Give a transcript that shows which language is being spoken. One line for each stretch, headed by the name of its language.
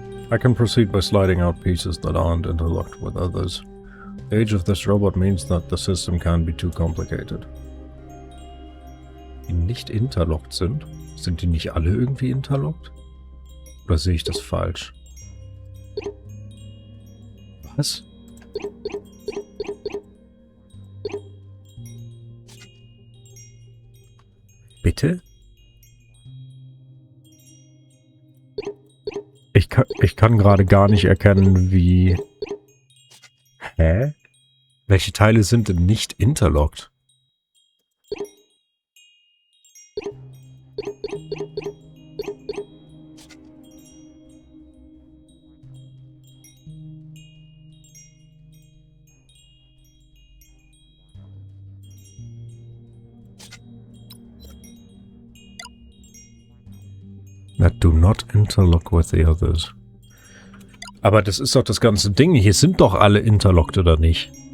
English: I can proceed by sliding out pieces that aren't interlocked with others. The age of this robot means that the system can't be too complicated.
German: Die nicht interlockt sind? Sind die nicht alle irgendwie interlockt? Oder sehe ich das falsch? Was? Bitte? Ich kann gerade gar nicht erkennen, wie... Hä? Welche Teile sind denn nicht interlockt?
English: That do not interlock with the others.
German: Aber das ist doch das ganze Ding. Hier sind doch alle interlockt, oder nicht?